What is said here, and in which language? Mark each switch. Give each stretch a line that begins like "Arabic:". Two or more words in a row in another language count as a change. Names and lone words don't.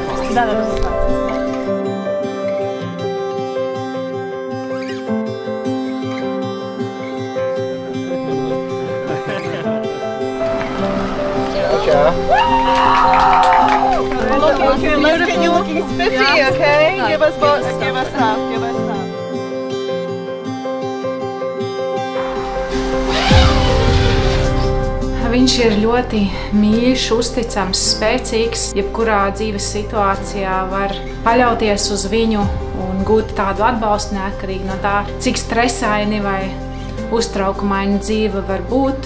English: Look at you looking spiffy, okay? Give us half.
Latvian: Viņš ir ļoti mīļš, uzticams, spēcīgs. Jebkurā dzīves situācijā var paļauties uz viņu un gūt tādu atbalstu neatkarīgi no tā, cik stresaini vai uztraukumaini dzīve var būt.